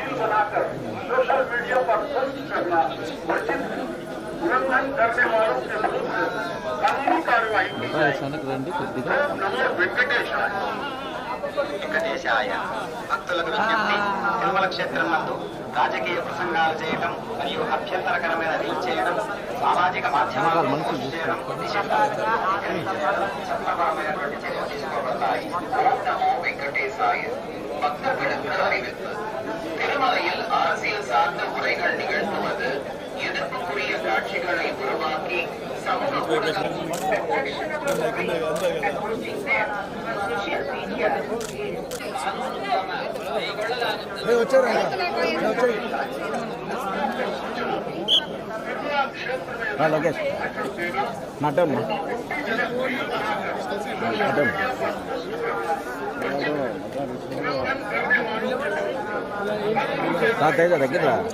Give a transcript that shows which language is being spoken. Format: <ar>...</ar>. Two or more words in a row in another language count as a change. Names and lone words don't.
<hi>बनाकर सोशल मीडिया पर पोस्ट करना वर्जित है। उल्लंघन करने वालों के विरुद्ध कानूनी कार्रवाई की जाएगी।</hi> <sa>नमो वेंकटेशाय। వెంకటేశాయ.</sa> <te>భక్తులకు విజ్ఞప్తి, తిరుమల క్షేత్రం నందు రాజకీయ ప్రసంగాలు చేయడం మరియు అభ్యంతరకరమైన రీల్ చేయడం, సామాజిక మాధ్యమాలను పోస్ట్ చేయడం చట్టపరమైనటువంటి చర్యలు తీసుకోబడతాయి.</te> <sa>నమో వెంకటేశాయ.</sa> <ta>பக்தர்களுக்கு அறிவிப்பு. திருமலையில் அரசியல் சார்ந்த உரைகள் நிகழ்த்துவது எதிர்ப்புக்குரிய காட்சிகளை உருவாக்கி சமூக</ta> <te>లోకేష్ మటన్ తాతయ్య దగ్గర</te>